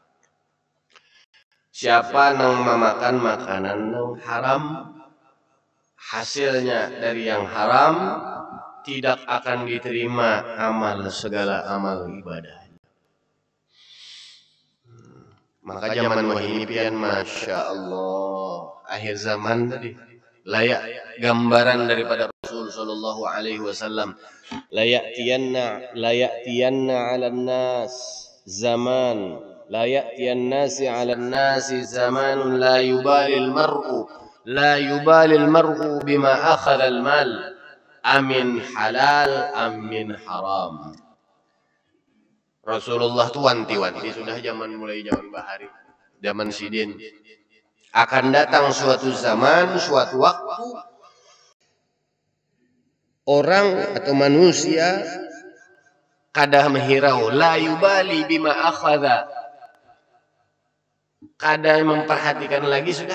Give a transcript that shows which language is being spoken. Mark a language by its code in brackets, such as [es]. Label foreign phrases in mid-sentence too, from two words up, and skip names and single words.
[bjn] Siapa nang memakan makanan nang haram, hasilnya dari yang haram, tidak akan diterima segala amal ibadah. Maka zaman wahini pian, [ar] ما شاء الله, [bjn] akhir zaman tadi layak gambaran daripada Rasul [ar] صلى الله عليه وسلم. ليأتين على الناس زمان، ليأتين الناس على الناس زمان لا يبالي المرء بما أخذ المال أمن حلال أمن حرام. [bjn] Rasulullah tuh wanti-wanti sudah mulai zaman bahari, zaman sidin. Akan datang suatu zaman, suatu waktu, orang atau manusia kada menghirau, [ar] لا يبالي بما أخذ, [bjn] kada memperhatikan lagi sudah.